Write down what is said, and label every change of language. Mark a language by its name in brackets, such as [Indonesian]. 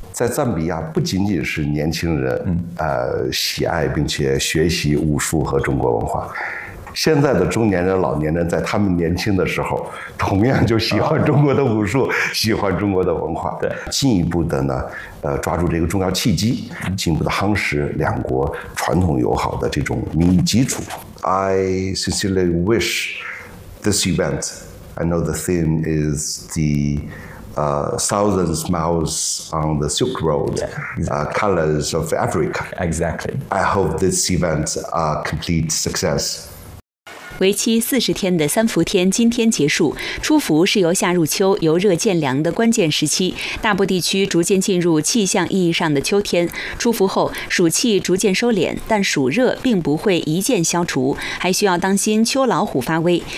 [Chinese] 在赞比亚，不仅仅是年轻人喜爱并且学习武术和中国文化，现在的中年人、老年人在他们年轻的时候同样就喜欢中国的武术，喜欢中国的文化。对，进一步的呢抓住这个重要契机，进一步的夯实两国传统友好的这种民意基础。 [English] I sincerely wish this event, I know the theme is theThousands miles on the Silk Road, colors of Africa. Exactly. I hope this event is a complete success. [Chinese] 为期40天的三伏天今天结束，初伏是由夏入秋、由热渐凉的关键时期，大部地区逐渐进入气象意义上的秋天。初伏后，暑气逐渐收敛，但暑热并不会一键消除，还需要当心秋老虎发威。